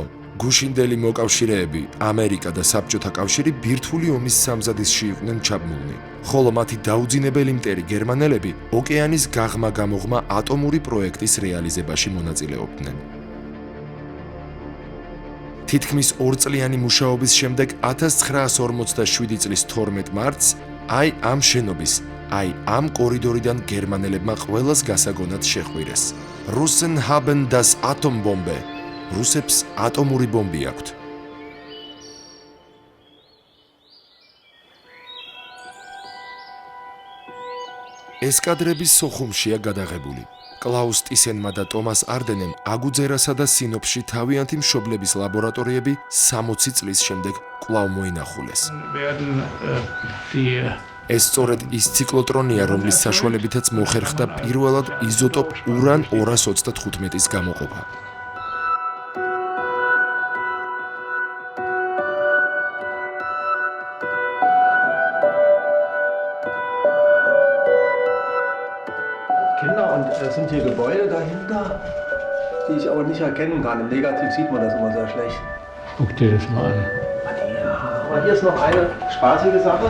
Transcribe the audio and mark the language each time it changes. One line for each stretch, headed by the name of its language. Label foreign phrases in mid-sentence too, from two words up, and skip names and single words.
Georgian: გუშინდელი მოკავშირეები, ამერიკა და საბჭოთა კავშირი ბირთვული ომის სამზადისში იყვნენ ჩაბმულნი, ხოლო მათი დაუძინებელი მტერი გერმანელები ოკეანის გაღმა-გამოღმა ატომური პროექტის რეალიზებაში მონაწილეობდნენ. თითქმის ორწლიანი მუშაობის შემდეგ 1947 წლის 12 მარტს აი ამ შენობის, აი ამ კორიდორიდან გერმანელებმა ყველას გასაგონად შეხვირეს.
German: Russen haben das Atombombe.
Georgian: რუსებს ატომური ბომბი აქვთ. ეს კადრები სოხუმშია გადაღებული. კლაუს ტისენმა და ტომას არდენემ აგუძერასა და სინოპში თავიანთი მშობლების ლაბორატორიები 60 წლის შემდეგ კვლავ მოინახულეს. ეს სწორედ ის ციკლოტრონია, რომლის საშუალებითაც მოხერხდა პირველად იზოტოპ ურან 225-ის გამოყოფა.
German: Kinder und es sind hier Gebäude dahinter, die ich aber nicht erkennen kann. Im Negativ sieht man das immer sehr schlecht. Guck dir das mal an. Ja, aber hier ist noch eine spaßige Sache.